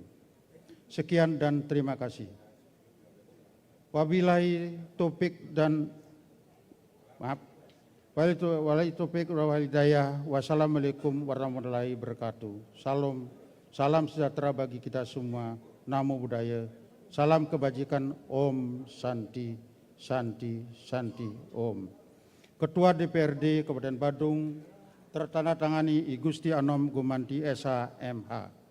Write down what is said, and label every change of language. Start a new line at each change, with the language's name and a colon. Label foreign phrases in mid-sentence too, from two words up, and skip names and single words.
Indonesian: Sekian dan terima kasih.
Arabic: وبالله التوفيق
Indonesian: dan
Arabic: والتوفيق والهداية. والسلام عليكم ورحمة الله وبركاته.
Indonesian: Salam sejahtera bagi kita semua.
Pali: Namo Buddhaya.
Indonesian: Salam kebajikan.
Sanskrit: ॐ शान्ति. शान्ति, शान्ति, ॐ.
Indonesian: Ketua DPRD Kabupaten Badung tertandatangani I Gusti Anom Gumanti SH MH.